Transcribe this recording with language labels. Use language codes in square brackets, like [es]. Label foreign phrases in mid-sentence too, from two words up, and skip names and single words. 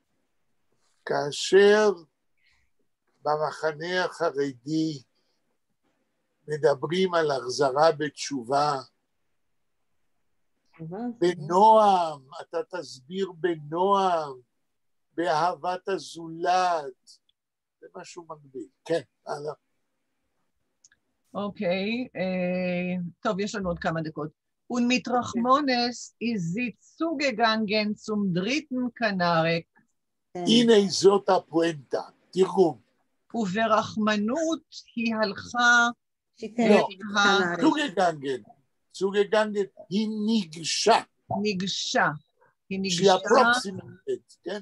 [he] כאשר במחנה החרדי מדברים על החזרה בתשובה, בנועם, אתה תסביר בנועם, באהבת הזולת, זה משהו מגביל. כן, הלאה. אוקיי, טוב, יש לנו עוד כמה דקות. [yi] Und mit Rachmones ist sie zugegangen zum dritten Kanarek. [he] הנה זאת הפואנטה, תרגום. וברחמנות היא הלכה... לא, צוגגנגן, היא ניגשה. ניגשה. היא ניגשה כן?